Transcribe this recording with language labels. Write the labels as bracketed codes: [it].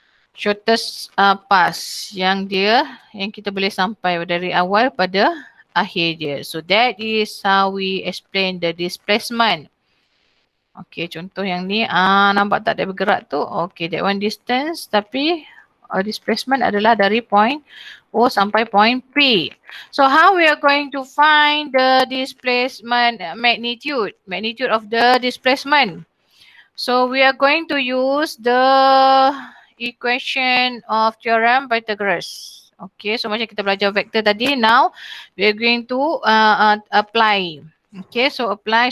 [en] Shortest pass [ms] yang kita boleh sampai dari awal pada akhir dia. [en] So that is how we explain the displacement. [ms] Okay, contoh yang ni, nampak tak dia bergerak tu? [en] Okay, that one distance, [ms] tapi displacement adalah dari point O sampai point P. [en] So how we are going to find the displacement magnitude of the displacement? So we are going to use the equation of theorem Pythagoras. Okay, so [ms] macam kita belajar vector tadi, [en] now we are going to apply. Okay, so apply.